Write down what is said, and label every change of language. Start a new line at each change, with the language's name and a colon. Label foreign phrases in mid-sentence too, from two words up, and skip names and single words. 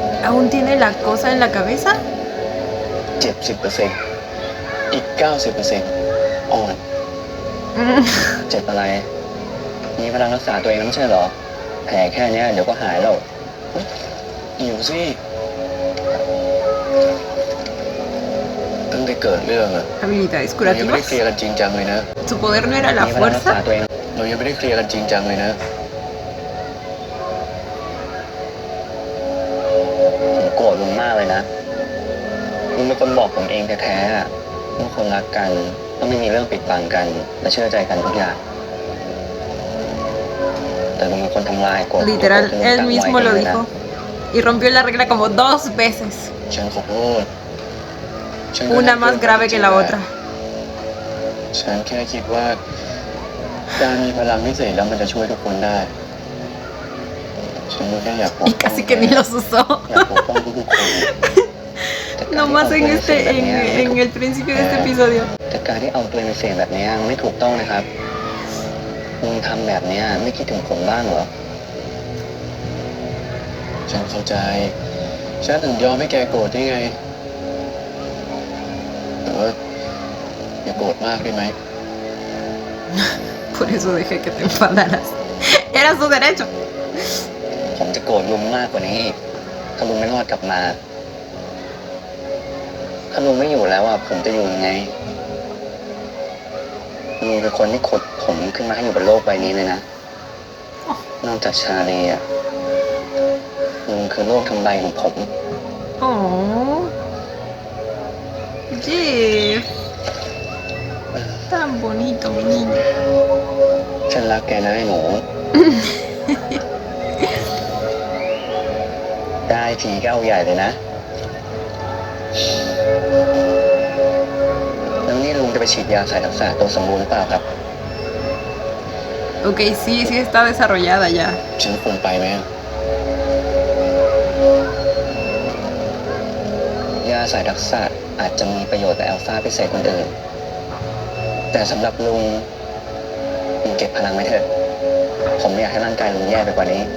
Spanish: ¿Aún tiene la cosa en la cabeza?
Thai: 70%อีก 90%อ่อน เจ็บอะไรมีพลังรักษาตัวเองไม่ใช่เหรอแผลแค่เนี้ยเดี๋ยวก็หายแล้วหิวสิตั้งแต่เกิดเรื่องอะ
Spanish: Habilidades
Thai: เรายังไม่ได้
Spanish: curativas.
Thai: เคลียร์กันจริงจังเลยนะ
Spanish: Su poder no era la
Thai: มีพลังรักษา
Spanish: fuerza.
Thai: ตัวเองเรายังไม่ได้เคลียร์กันจริงจังเลยนะผมโกรธลุงมากเลยนะลุงเป็นคนบอกผมเองแท้ๆอะว่าคนรักกันต้องไม่มีเรื่องปิดบังกันและเชื่อใจกันทุกอย่างแต่ลุงเป็นคนทำลายกฎ
Spanish: Literal,
Thai: ที่ลุง
Spanish: él
Thai: ตั้งไว้
Spanish: mismo lo dijo. Y rompió la regla como 2 veces.
Thai: ฉันขอโทษฉันก็
Spanish: Una más grave que la otra.
Thai: ฉันแค่คิดว่าการมีพลังพิเศษแล้วมันจะช่วยทุกคนได้ฉันแค่อยากปก
Spanish: Y
Thai: ป้อง
Spanish: casi que ni los usó.
Thai: อยากปกป้องทุกๆคน
Spanish: Nomás en en el principio de este episodio.
Thai: แต่การที่เอาตัวเองไปเสี่ยงแบบนี้ไม่ถูกต้องนะครับมึงทำแบบนี้ไม่คิดถึงผมบ้างเหรอฉันเข้าใจฉันถึงยอมให้แกโกรธได้ไงแต่ว่าอย่าโกรธมากได้ไหม
Spanish: Por eso dejé que te enfadaras. Era su derecho.
Thai: ผมจะโกรธลุงมากกว่านี้อีกถ้าลุงไม่รอดกลับมา ถ้าลุงไม่อยู่แล้วอ่ะผมจะอยู่ยังไงลุงเป็นคนที่ขุดผมขึ้นมาให้อยู่บนโลกใบนี้เลยนะ นอกจากชาลีอ่ะลุงคือโลกทำลายของผม
Spanish: Oh. Jeff. Tan bonito, mi niño.
Thai: ฉันรักแกนะไอ้หนู ได้ทีก็เอาใหญ่เลยนะ แล้วนี่ลุงจะไปฉีดยาสายทักษะตัวสมบูรณ์หรือเปล่าครับ
Spanish: Ok, sí, sí está desarrollada ya.
Thai: ฉันควรไปไหมอะยาสายทักษะอาจจะมีประโยชน์กับแอลฟาพิเศษคนอื่น แต่สำหรับลุงเก็บพลังไว้เถอะ ผมไม่อยากให้ร่างกายลุงแย่ไปกว่านี้